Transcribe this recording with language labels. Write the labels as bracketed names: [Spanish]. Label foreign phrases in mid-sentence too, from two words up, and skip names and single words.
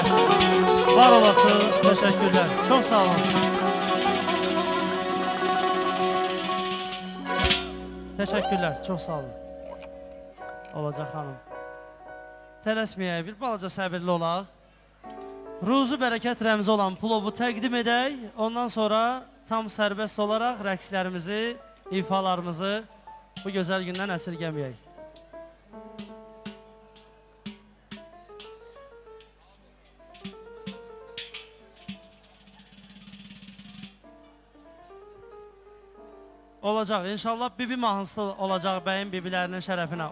[Turkish] Var olasınız. Teşekkürler. Çok sağ olun. Teşekkürler. Çok sağ olun. Olacak hanım. [Azerbaijani] Tələsməyək, bir balaca səbirli olaq. Ruzu bərəkət rəmzi olan plovu təqdim edək. Ondan sonra tam sərbəst olaraq rəqslərimizi, ifalarımızı bu gözəl gündən əsirgəməyək. Olacaq, inşallah bibi mahnısı olacaq bəyin bibilərinin şərəfinə.